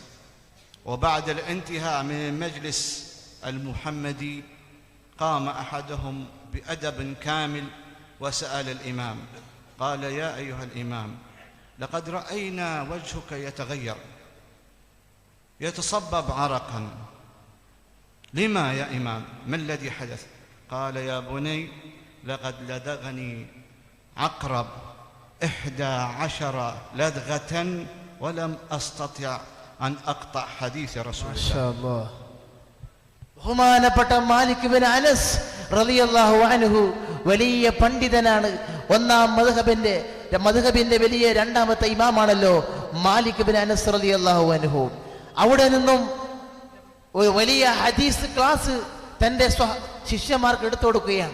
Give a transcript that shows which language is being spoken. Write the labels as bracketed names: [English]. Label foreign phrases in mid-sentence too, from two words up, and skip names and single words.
[Arabic] وبعد الانتهاء من المجلس المحمدي قام أحدهم بأدب كامل وسأل الإمام، قال: يا أيها الإمام، لقد رأينا وجهك يتغير يتصبب عرقا، لما يا إمام؟ ما الذي حدث؟ قال: يا بني، لقد لدغني عقرب 11 لدغة ولم أستطع أن أقطع حديث رسول الله. ما شاء الله. [Malayalam] ബഹുമാനപ്പെട്ട മാലിക് ബിൻ അനസ് [Arabic] رضي الله عنه [Malayalam] വലിയ പണ്ഡിതനാണ്. ഒന്നാം മദ്ഹബിന്റെ വലിയ രണ്ടാമത്തെ ഇമാമാണല്ലോ മാലിക് ബിൻ അനസ് [Arabic] رضي الله عنه. [Malayalam] അവിടെ നിന്നും ഒരു വലിയ ഹദീസ് ക്ലാസ് തന്റെ ശിഷ്യന്മാർക്ക് എടുത്തു കൊടുക്കുകയാണ്.